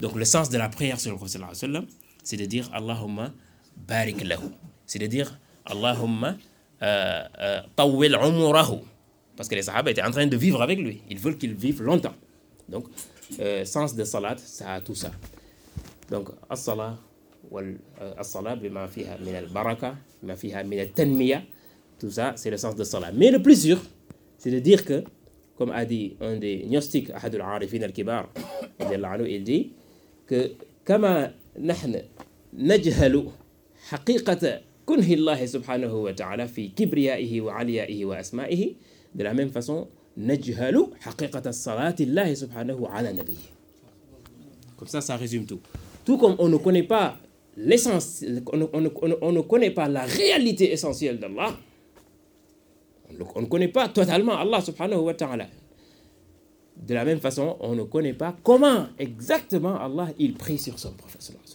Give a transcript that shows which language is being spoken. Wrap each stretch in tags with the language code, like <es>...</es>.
<fr>Donc, le sens de la prière sur le prophète sallallahu alayhi wa sallam, c'est de dire</fr> <ar>Allahumma barik lahu.</ar> <fr>C'est de dire</fr> <ar>Allahumma tawwil umurahu.</ar> <fr>Parce que les sahabes étaient en train de vivre avec lui. Ils veulent qu'il vive longtemps. Donc, sens de salat, ça a tout ça. Donc, as-salat.</fr> <ar>والصلاة بما فيها من البركة ما فيها من التنمية</ar> <fr>tout ça c'est le sens de salat. Mais le plus sûr, c'est de dire que, comme a dit un des gnostiques,</fr> <ar>أحد العارفين الكبار,</ar> <fr>il dit que</fr> <ar>كما نحن نجهل حقيقة كنه الله سبحانه وتعالى في كبريائه وعليائه وأسمائه,</ar> <fr>de la même façon</fr> <ar>نجهل حقيقة الصلاة الله سبحانه على نبيه.</ar> <fr>Comme ça, ça résume tout. Tout comme on ne connaît pas l'essence, on ne connaît pas la réalité essentielle d'Allah. On ne connaît pas totalement Allah subhanahu wa ta'ala. De la même façon, on ne connaît pas comment exactement Allah il prie sur son prophète.</fr>